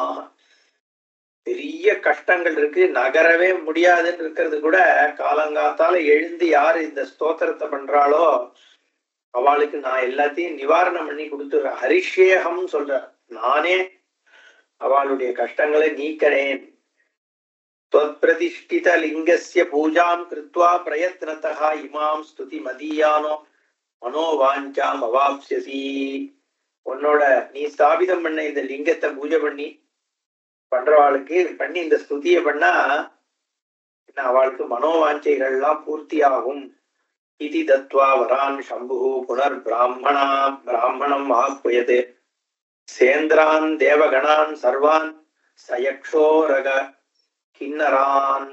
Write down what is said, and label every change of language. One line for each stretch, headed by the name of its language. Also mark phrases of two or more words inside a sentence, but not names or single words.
Tamil: பெரிய கஷ்டங்கள் இருக்கு, நகரவே முடியாதுன்னு இருக்கிறது கூட காலங்காத்தால எழுந்து யாரு இந்த ஸ்தோத்திரத்தை பண்றாளோ அவளுக்கு நான் எல்லாத்தையும் நிவாரணம் பண்ணி கொடுத்துடுறேன். ஹரிஷ்யேகம் சொல்ற, நானே அவளுடைய கஷ்டங்களை நீக்கிறேன்.
Sanskrit: त्वत्प्रतिष्ठित लिंगस्य पूजां कृत्वा प्रयत्नतः इमां स्तुति मदीयानो मनोवाञ्चाम् अवाप्स्यसि.
Tamil: உன்னோட நீ ஸ்தாபிதம் பண்ண இந்த லிங்கத்தை பூஜை பண்றவாளுக்கு பண்ணி இந்த ஸ்துதியை பண்ணா அவளுக்கு மனோவாஞ்சைகள்லாம் பூர்த்தியாகும்.
Sanskrit: इति दत्त्वा वरान् शम्भु पुनर् ब्राह्मणम् आह्वयते सेन्द्रान् देवगणान् सर्वान् सयक्षोरग किन्नरान्.